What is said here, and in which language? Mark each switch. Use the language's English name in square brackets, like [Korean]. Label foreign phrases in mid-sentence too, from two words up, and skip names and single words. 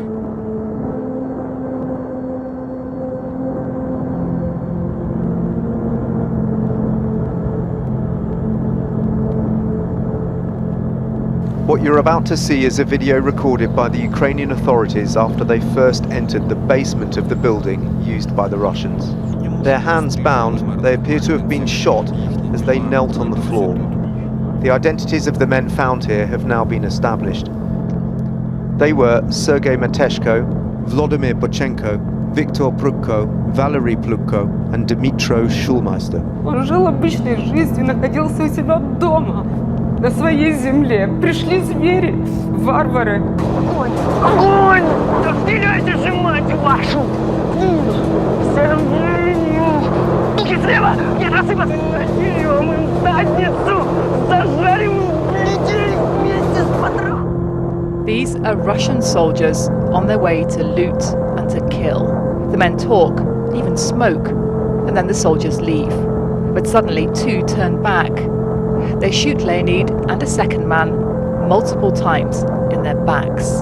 [English] What you're about to see is a video recorded by the Ukrainian authorities after they first entered the basement of the building used by the Russians. Their hands bound, they appear to have been shot as they knelt on the floor. The identities of the men found here have now been established. They were Sergei Mateshko, Vladimir Bochenko, Viktor Prudko, Valery Plukko, and Dmitro Schulmeister. [Russian] Он жил обычной жизнью, находился у себя дома, на своей земле. Пришли звери, варвары. Огонь! Огонь! Да стреляйте же, мать вашу! Сергею! Руки слева! Нет, рассыпаться! Насильем им задницу! Зажарим людей вместе с патроном! [English] These are Russian soldiers on their way to loot and to kill. The men talk, even smoke, and then the soldiers leave. But suddenly two turn back. They shoot Leonid and a second man multiple times in their backs.